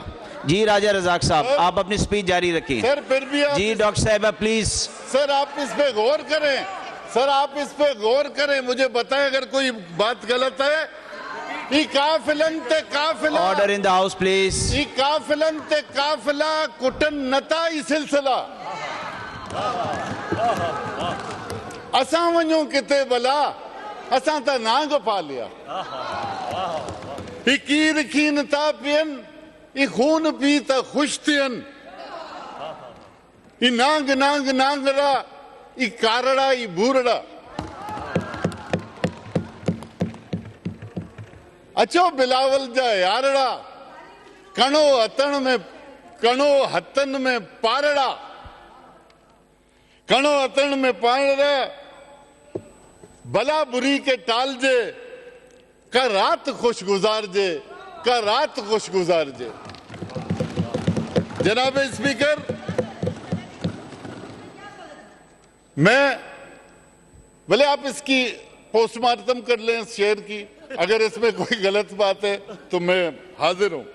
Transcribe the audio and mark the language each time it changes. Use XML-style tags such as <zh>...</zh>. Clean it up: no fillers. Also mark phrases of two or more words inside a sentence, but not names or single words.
<ur>جی راجا رزاق صاحب آپ اپنی اسپیچ جاری رکھیے. سر پھر بھی جی ڈاکٹر صاحب پلیز. سر آپ اس پہ غور کریں، سر آپ اس پہ غور کریں، مجھے بتائیں اگر کوئی بات غلط ہے.</ur> <en>order in the house please.</en> <sd>काफिला कुटन नता ई सिलसिला असां वञूं किथे भला, असां त नांग पा लिया, कीर खीन था पियन, ई खून पी त खुश थियन, ई नांग नांग नांगड़ा, ई कारड़ा ई बूरड़ा। अचो बिलावल जा यारड़ा, कणो हथन में पारड़ा, कणो हथन में पारड़ा, भला बुरी के टाल जे, का रात खुश गुजार जे, का रात खुश गुजार जे।</sd> <ur>جناب اسپیکر، میں بھلے آپ اس کی پوسٹ مارٹم کر لیں اس شعر کی، اگر اس میں کوئی غلط بات ہے تو میں حاضر ہوں.</ur>